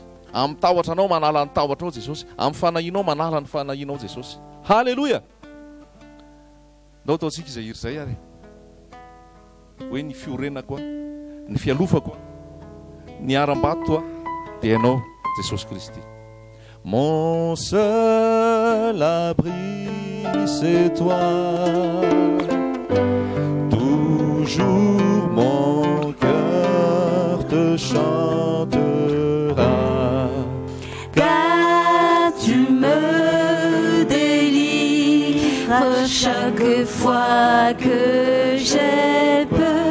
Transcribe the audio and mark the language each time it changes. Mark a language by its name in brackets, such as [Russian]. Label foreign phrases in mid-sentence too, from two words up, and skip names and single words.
[Malagasy] Amin'ny tahotra anao manala ny tahotra ao Jesosy. Amin'ny fanahinao manala ny fanahinao Jesosy. Halleloja. Ndao ataontsika izay iry zay ary. Hoe ny fiorenako, ny fialofako, ny aram-bato dia ianao Jesosy Kristy. [French] Mon seul abri c'est toi. Toujours mon cœur te chantera. Car tu me délivres chaque fois que j'ai peur.